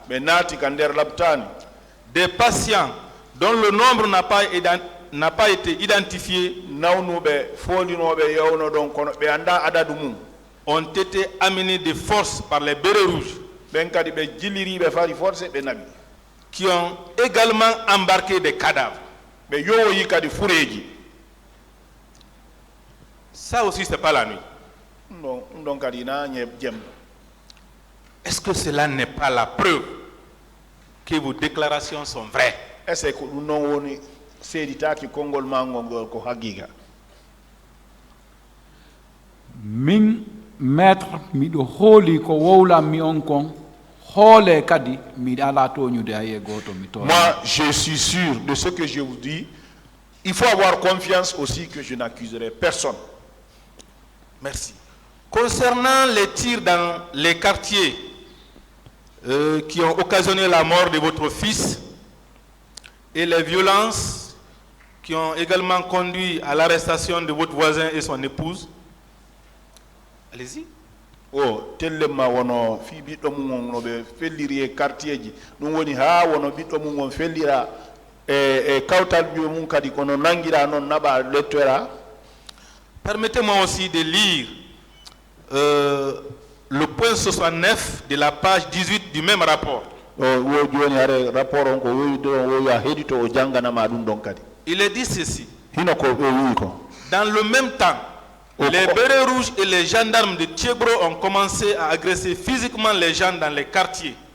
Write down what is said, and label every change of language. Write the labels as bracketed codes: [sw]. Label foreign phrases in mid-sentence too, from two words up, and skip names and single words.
[fr] Des patients dont le nombre n'a pas été identifié ont été amenés de force par les bérets rouges qui ont également embarqué des cadavres. Ça aussi, ce n'est pas la nuit. Est-ce que cela n'est pas la preuve que vos déclarations sont vraies? [ff] Min maître miɗo hooli ko wowlam mi on kon hoole kadi miɗa ala toñude haye goto mi toña. [fr] Moi je suis sûr de ce que je vous dis. Il faut avoir confiance aussi que je n'accuserai personne. Merci. Concernant les tirs dans les quartiers qui ont occasionné la mort de votre fils et les violences qui ont également conduit à l'arrestation de votre voisin et son épouse, allez-y. [ff] Oh, tellement wono fi biddo mum no be felliri e quartier ji dum woni ha wono biddo mum fellira e kawtal bi mum kadi kono nangira non naba lettora. [fr] Permettez-moi aussi de lire le point 69 de la page 18 du même rapport. Il est dit ceci. Dans le même temps, les bérets rouges et les gendarmes de Thiebro ont commencé à agresser physiquement les gens dans les quartiers.